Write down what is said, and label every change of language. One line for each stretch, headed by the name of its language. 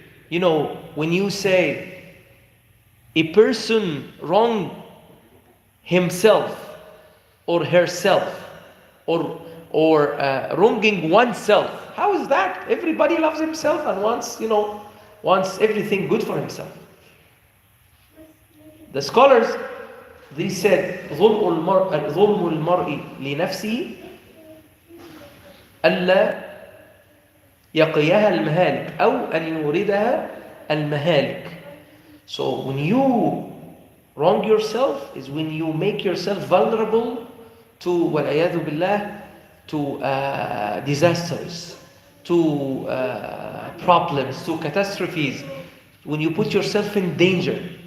English: You know, when you say a person wrong himself or herself or wronging oneself, how is that? Everybody loves himself and wants everything good for himself. The scholars, they said
Arabic: ظلم المرء لنفسه ألا يقيها المهالك أو أن يوردها المهالك.
English: So when you wrong yourself is when you make yourself vulnerable to
Arabic: والعياذ بالله,
English: to disasters, to problems, to catastrophes, when you put yourself in danger.